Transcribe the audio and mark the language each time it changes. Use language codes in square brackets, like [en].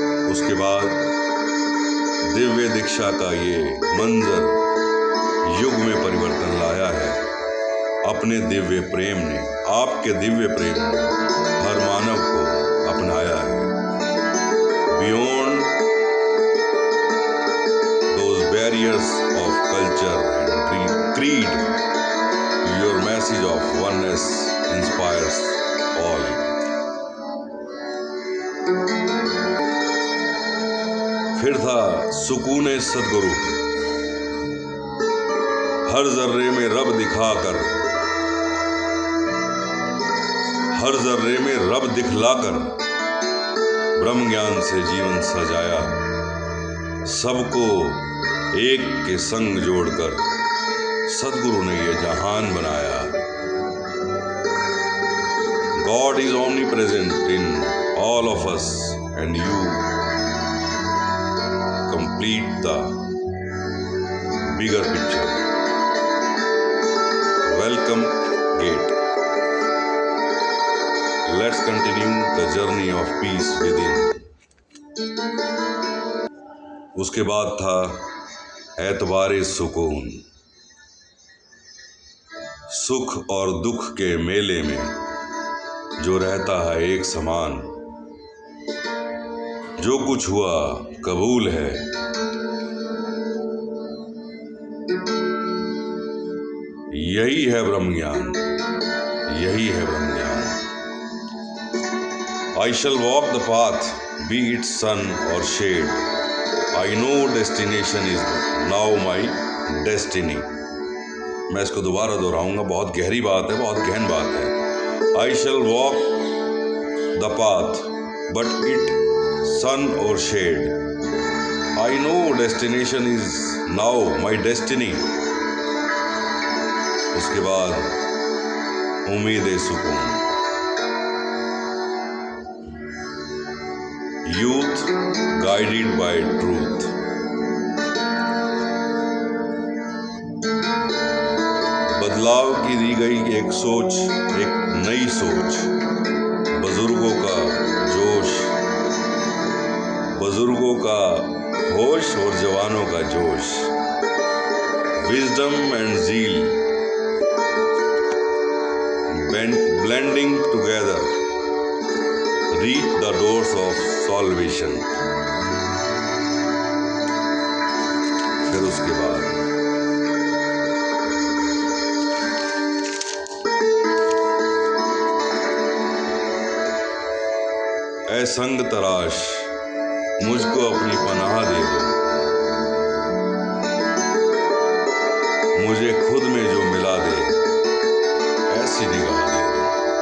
[hi] उसके बाद दिव्य दीक्षा का ये मंजर युग में परिवर्तन लाया है। अपने दिव्य प्रेम ने, आपके दिव्य प्रेम ने हर मानव को अपनाया है। [en] Beyond those barriers of culture and creed, your message of oneness inspires all. [hi] फिर था सुकूने सदगुरु, हर जर्रे में रब दिखाकर, हर जर्रे में रब दिखलाकर ब्रह्म ज्ञान से जीवन सजाया, सबको एक के संग जोड़कर सदगुरु ने ये जहान बनाया। [en] God is omnipresent in all of us and you complete the bigger picture. Welcome gate. Let's continue the journey of peace within. [hi] उसके बाद था एतबारे सुकून, सुख और दुख के मेले में जो रहता है एक समान, जो कुछ हुआ कबूल है। यही है ब्रह्म ज्ञान, यही है ब्रह्म ज्ञान। [en] I shall walk the path, be it sun or shade. I know destination is now my destiny. [hi] मैं इसको दोबारा दोहराऊंगा, बहुत गहरी बात है, बहुत गहन बात है। [en] I shall walk the path, but it sun or shade. I know destination is now my destiny. [hi] उसके बाद उम्मीद सुकून। [en] Youth guided by truth. [hi] बदलाव की दी गई एक सोच, एक नई सोच, बुजुर्गों का जोश, बुजुर्गों का होश और जवानों का जोश। [en] Wisdom and zeal blending together reach the doors of salvation. [hi] फिर उसके बाद ऐ संग तराश मुझको अपनी पनाह दे दो, मुझे खुद में जो मिला दे ऐसी निगाह दे दो।